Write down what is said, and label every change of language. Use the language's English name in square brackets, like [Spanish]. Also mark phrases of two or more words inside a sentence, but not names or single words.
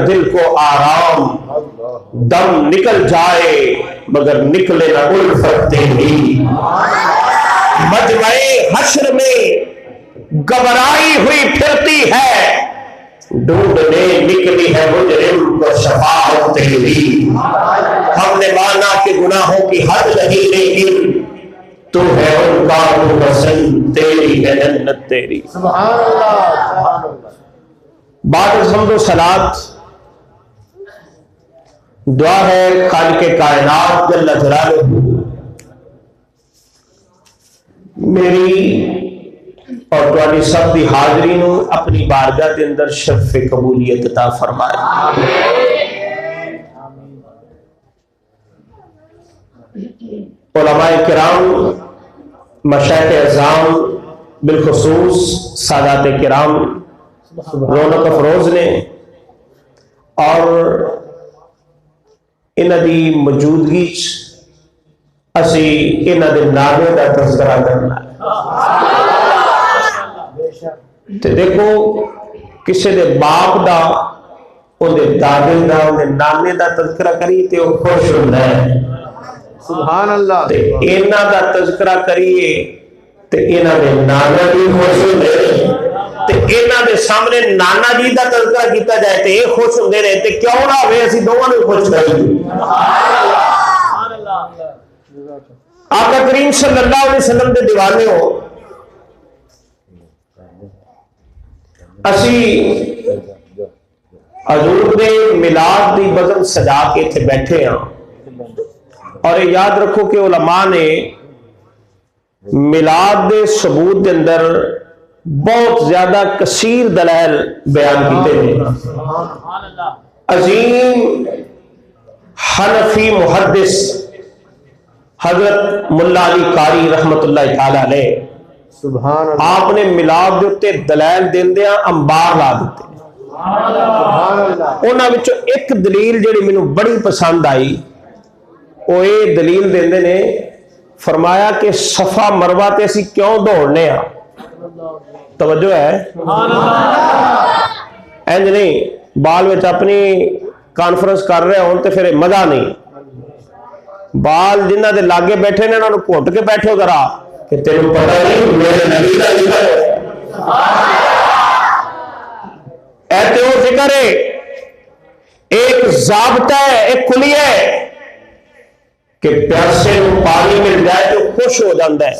[Urdu] دل کو آرام، دم نکل جائے مگر نکلے نہ الفت تیری، مجمع حشر میں گھبرائی ہوئی پھرتی ہے، ڈھونڈنے نکلی ہے مجرم کو شفاعت تیری، ہم نے مانا کہ گناہوں کی حد نہیں لیکن تو ہے ان کا تو پسند، تیری ہے جنت تیری۔ [Arabic] سبحان اللہ سبحان اللہ۔ [Punjabi] بعد از حمد و صلات دعا ہے خالق کائنات [Arabic] جل جلالہ [Punjabi] میری اور تواڈی سب دی حاضری نو اپنی بارگاہ دے اندر شرف قبولیت عطا فرمائے۔ علماء کرام، مشائخ اعظام، بالخصوص سادات کرام رونق افروز نے اور انہاں دی موجودگی اسی انہاں دے نامے دا تذکرہ کرنا تے دیکھو کسی دے باپ دا اون دے دادے دا اون دے نانے دا تذکرہ کری تے وہ خوش ہوندا ہے، [Arabic] سبحان اللہ۔ [Punjabi] تے انہاں دا تذکرہ کریے تے انہاں دے نانا بھی خوش ہوندے تے انہاں دے سامنے نانا جی دا تذکرہ کیتا جائے تے یہ خوش ہوندے نے تے کیوں نہ ہوئے اسی دوواں نوں خوش کریے۔ آقا کریم [Arabic] صلی اللہ علیہ وسلم [Punjabi] دے دیوانے ہو، اسی حضور دے میلاد دی بزم سجا کے تھے بیٹھے ہیں، اور یہ یاد رکھو کہ علماء نے میلاد دے ثبوت دے اندر بہت زیادہ کثیر دلائل بیان کیتے ہیں۔ عظیم حنفی محدث حضرت ملا علی قاری [Arabic] رحمت اللہ تعالی علیہ سبحان اللہ [Punjabi] آپ نے میلاد دے اتے دلائل دیندیاں انبار لا دیتے۔ [Arabic] سبحان اللہ۔ [Punjabi] انہاں وچوں ایک دلیل جڑی مینوں بڑی پسند آئی، وہ یہ دلیل دیندے نے، فرمایا کہ صفا مروہ تے اسی کیوں دوڑنے ہاں؟ توجہ ہے؟ اینج نہیں بال وچ اپنی کانفرنس کر رہے ہوں تے پھر مزہ نہیں، بال جنہ دے لاگے بیٹھے نے انہاں نوں گھٹ کے بیٹھو ذرا کہ تینوں پتہ نہیں میرے نبی دا ذکر ہے، اے تے وہ ذکر ہے، ایک ضابطہ ہے، ایک کلیہ ہے کہ پیاسے نوں پانی مل جائے تو خوش ہو جاندہ ہے۔